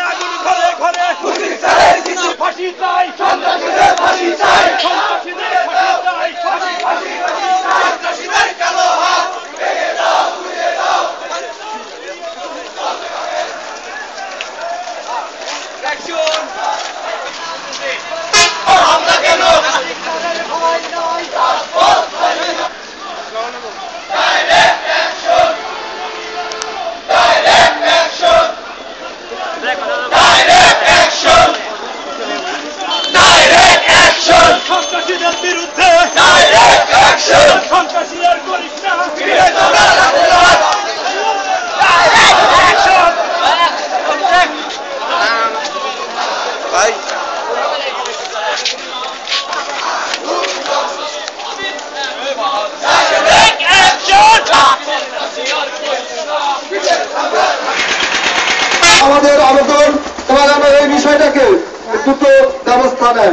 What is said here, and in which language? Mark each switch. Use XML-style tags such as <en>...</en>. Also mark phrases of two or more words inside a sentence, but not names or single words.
<bn>আগুন ঘরে ঘরে মুশরিকদের কিছু ফাঁসি চাই সন্ত্রাসীদের ফাঁসি চাই সন্ত্রাসীদের ফাঁসি চাই ফাঁসি ফাঁসি সন্ত্রাসীদের কালো হাত ভেঙে দাও ঘুরিয়ে দাও অ্যাকশন আমরা কেন ভয় নয় রাজপথ</bn> <en>Direct action! Direct action! Direct action! Direct action!</en> <bn>সন্ত্রাসীদের বিরুদ্ধে</bn> <en>Direct action!</en> <bn>সন্ত্রাসীদের করিস না ফিরে তোমরা রাজপথ</bn> <en>Direct action!</en> <bn>ভাই আমাদের আবেদন তোমার এই বিষয়টাকে দ্রুত ব্যবস্থা নেন।</bn>